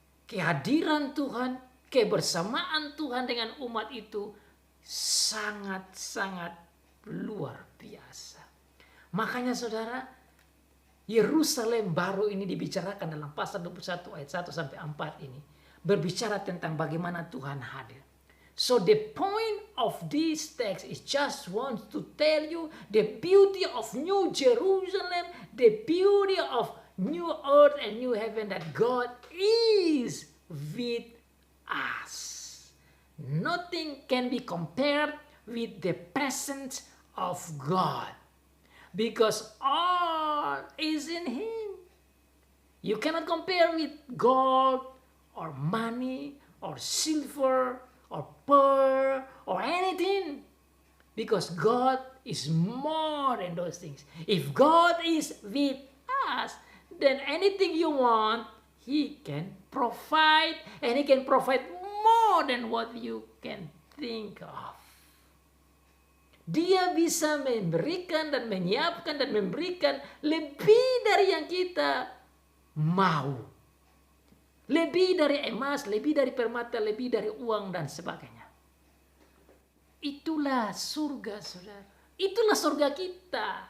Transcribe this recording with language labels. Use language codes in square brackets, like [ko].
[id] Kehadiran Tuhan, kebersamaan Tuhan dengan umat itu sangat-sangat luar biasa. Makanya saudara, Yerusalem baru ini dibicarakan dalam pasal 21 ayat 1 sampai 4 ini. Berbicara tentang bagaimana Tuhan hadir. [en] So the point of this text is just want to tell you the beauty of New Jerusalem, the beauty of new earth and new heaven, that God is with us. Nothing can be compared with the presence of God, because all is in Him. You cannot compare with gold or money or silver or pearl or anything, because God is more than those things. If God is with us, then anything you want, He can provide, and He can provide more than what you can think of. [id] Dia bisa memberikan dan menyiapkan dan memberikan lebih dari yang kita mau. Lebih dari emas, lebih dari permata, lebih dari uang dan sebagainya. Itulah surga, saudara. Itulah surga kita.